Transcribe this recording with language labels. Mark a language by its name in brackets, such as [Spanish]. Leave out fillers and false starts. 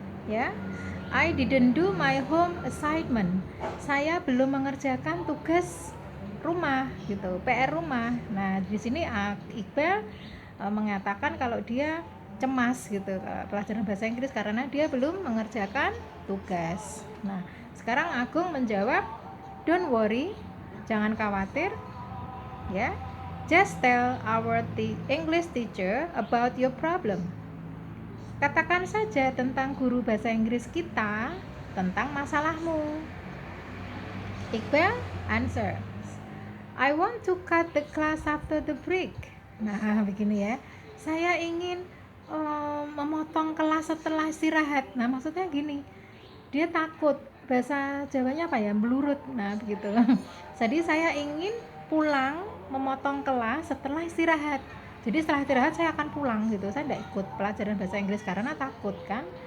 [English] Ya, I didn't do my home assignment. [Indonesian] Saya belum mengerjakan tugas rumah gitu, PR rumah. Nah, di sini Iqbal mengatakan kalau dia cemas gitu pelajaran bahasa Inggris karena dia belum mengerjakan tugas. Nah, sekarang Agung menjawab, [English] don't worry, [Indonesian] jangan khawatir ya. [English] Just tell our English teacher about your problem. [Indonesian] Katakan saja tentang guru bahasa Inggris kita tentang masalahmu. [English] Iqbal answer, I want to cut the class after the break. [Indonesian] Nah, begini ya. Saya ingin memotong kelas setelah istirahat. Nah, maksudnya gini. Dia takut, bahasa Jawanya apa ya? Belurut. Nah, begitu. Jadi saya ingin pulang memotong kelas setelah istirahat. Jadi setelah istirahat saya akan pulang gitu. Saya tidak ikut pelajaran bahasa Inggris karena takut kan.